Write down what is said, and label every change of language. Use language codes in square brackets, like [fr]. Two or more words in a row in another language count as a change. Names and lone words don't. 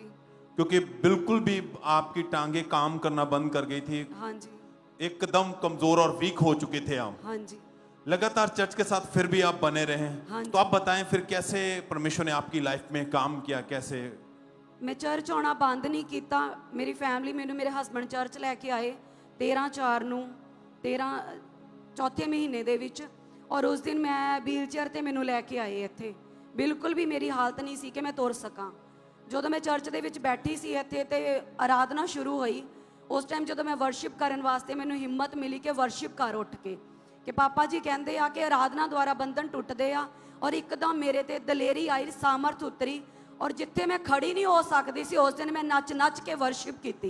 [hi] क्योंकि बिल्कुल भी आपकी टांगे काम करना बंद कर गई थी। हाँ जी। एकदम कमजोर और वीक हो चुके थे आप। हाँ जी। लगातार चर्च के साथ फिर भी आप बने रहे। हाँ तो आप बताएं फिर कैसे परमेश्वर ने आपकी लाइफ में काम किया, कैसे? मैं चर्च आना बंद नहीं किया। [pa] ਮੇਰੀ ਫੈਮਿਲੀ ਮੈਨੂੰ ਮੇਰੇ ਹਸਬੈਂਡ ਚਰਚ ਲੈ ਕੇ ਆਏ 13/4 ਨੂੰ, 13 ਚੌਥੇ ਮਹੀਨੇ ਦੇ ਵਿੱਚ। ਔਰ ਉਸ ਦਿਨ ਮੈਂ ਵ੍ਹੀਲ ਚੇਅਰ ਤੇ ਮੈਨੂੰ ਲੈ ਕੇ ਆਏ ਇੱਥੇ, ਬਿਲਕੁਲ ਭੀ ਮੇਰੀ ਹਾਲਤ ਨਹੀਂ ਸੀ ਕਿ ਮੈਂ ਤੁਰ ਸਕਾਂ। ਜਦੋਂ ਮੈਂ ਚਰਚ ਦੇ ਵਿੱਚ ਬੈਠੀ ਸੀ ਇੱਥੇ ਤੇ ਆਰਾਧਨਾ ਸ਼ੁਰੂ ਹੋਈ, ਉਸ ਟਾਈਮ ਜੋ ਮੈਂ ਵਰਸ਼ਿਪ ਕਰਨ ਵਾਸਤੇ ਮੈਨੂੰ ਹਿੰਮਤ ਮਿਲੀ ਕਿ ਵਰਸ਼ਿਪ ਕਰ ਉੱਠ ਕੇ, ਕਿ ਪਾਪਾ ਜੀ ਕਹਿਤੇ ਆ ਕਿ ਆਰਾਧਨਾ ਦੁਆਰਾ ਬੰਧਨ ਟੁੱਟਦੇ ਆ। ਔਰ ਇੱਕਦਮ ਮੇਰੇ ਤੇ ਦਲੇਰੀ ਆਈ, ਸਾਮਰਥ ਉਤਰੀ, ਔਰ ਜਿੱਥੇ ਮੈਂ ਖੜ੍ਹੀ ਨਹੀਂ ਹੋ ਸਕਦੀ ਸੀ ਉਸ ਦਿਨ ਮੈਂ ਨੱਚ ਨੱਚ ਕੇ ਵਰਸ਼ਿਪ ਕੀ।